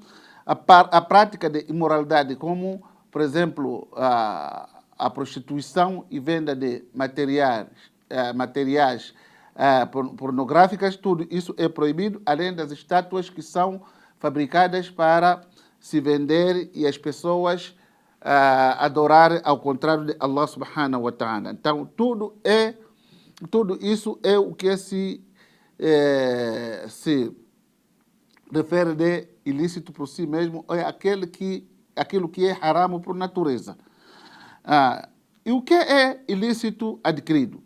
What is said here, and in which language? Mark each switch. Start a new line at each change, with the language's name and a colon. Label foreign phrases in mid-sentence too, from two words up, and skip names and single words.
Portuguese: A prática de imoralidade, como, por exemplo, a prostituição e venda de materiais pornográficas, tudo isso é proibido, além das estátuas que são fabricadas para se vender e as pessoas adorarem ao contrário de Allah
Arabic: سبحانه وتعالى.
Portuguese: Então, tudo isso é o que se refere de ilícito por si mesmo, é aquilo que é haram por natureza. E o que é ilícito adquirido?